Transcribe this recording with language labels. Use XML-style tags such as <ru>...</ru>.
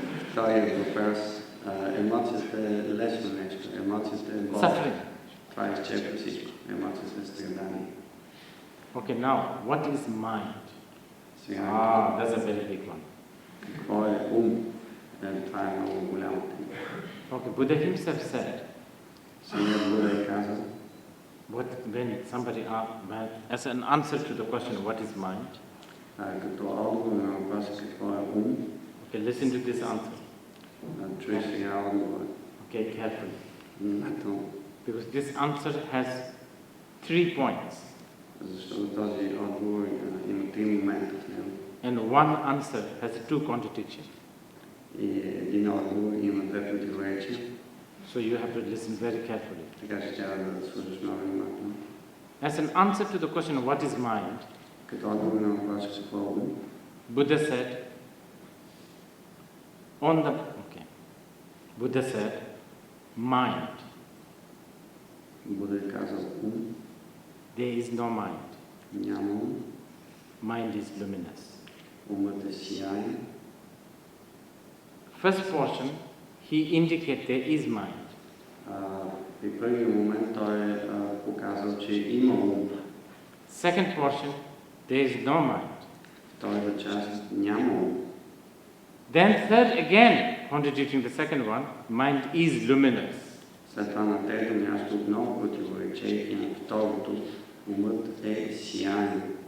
<bg>Вторият въпрос. Емоцията е лесно нещо. Емоцията е болка.</bg> <en>Suffering.</en> <bg>Това изчерпва всичко. Емоцията е страдание.</bg> <en>Okay, now, what is mind?</en> <bg>Сега,</bg> <en>That's a very big one.</en> <bg>какво е ум? Това е много голяма тема.</bg> <en>Okay, Buddha himself said,</en> <bg>Самият Буда е казал,</bg> <en>when somebody as an answer to the question, what is mind?</en> <bg>като отговор на въпроса какво е ум,</bg> <en>Okay, listen to this answer.</en> <bg>чуй сега отговор.</bg> <en>Okay, carefully.</en> <bg>Внимателно.</bg> <en>Because this answer has 3 points.</en> <bg>Защото този отговор има 3 момента в него.</bg> <en>And one answer has 2 contradictions.</en> <bg>И един отговор има 2 противоречия.</bg> <en>So you have to listen very carefully.</en> <bg>Така че трябва да слушаш много внимателно.</bg> <en>As an answer to the question, what is mind?</en> <bg>Като отговор на въпроса какво е ум,</bg> <en>Buddha said, Buddha said, mind.</en> <bg>Буда е казал ум,</bg> <en>There is no mind.</en> <bg>няма ум,</bg> <en>Mind is luminous.</en> <bg>умът е сияен.</bg> <en>First portion, he indicated there is mind.</en> <bg>При първия момент той е показал, че има ум.</bg> <en>Second portion, there is no mind.</en> <bg>Втората част няма ум.</bg> <en>Then third again, contradicting the second one, mind is luminous.</en> <bg>След това на трето място отново противоречейки на второто, умът е сияен.</bg>